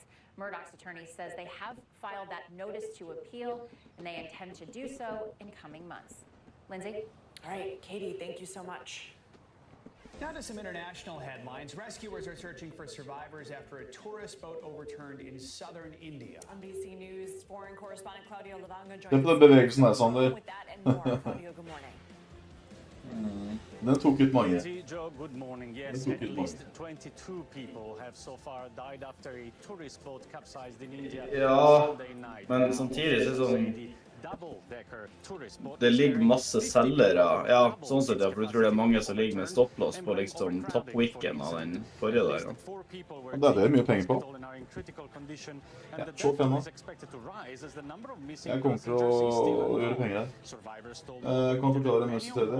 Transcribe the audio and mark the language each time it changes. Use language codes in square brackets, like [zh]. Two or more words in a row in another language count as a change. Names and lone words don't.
[en] Murdaugh's attorney says they have filed that notice to appeal, and they intend to do so in coming months. Lindsay? All right, Katie, thank you so much. Now to some international headlines. Rescuers are searching for survivors after a tourist boat overturned in southern India. NBC News foreign correspondent Claudio Lavanga [no] Se [en] joins [no] på den bevegelsen her, Sander. [en] with that and more. Claudio, good morning. [no] Den tok ut mange. [en] Lindsay, Joe, good morning. Yes, [no] Den [en] at [no] tok ut [en] least [no] mange. [en] 22 people have so far died after a tourist boat capsized in India [no] Ja, [en] Sunday night. [no] men samtidig så er det sånn... [en] Double-decker tourist boat [no] Det ligger masse selgere, ja, sånn sett, ja, for du tror det er mange som ligger med stopplås på liksom toppweeken av den forrige der. Ja. Og det er det mye penger på. Ja, se på den nå. Jeg kommer til å gjøre penger her. Jeg kan forklare mens jeg ser det.